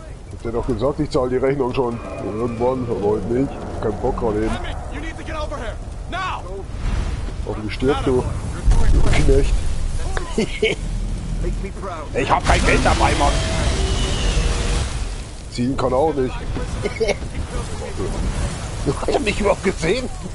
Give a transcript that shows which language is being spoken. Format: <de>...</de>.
<de>Ich hab dir doch gesagt, ich zahle die Rechnung schon. Irgendwann, aber heute nicht. Kein Bock gerade hin.</de> <en>You need to get over here now.</en> <de>Hoffentlich stirbst du. Du Knecht.</de> <en>Make me proud.</en> <de>Ich hab kein Geld dabei, Mann. Ziehen kann auch nicht. Hat er mich überhaupt gesehen?</de>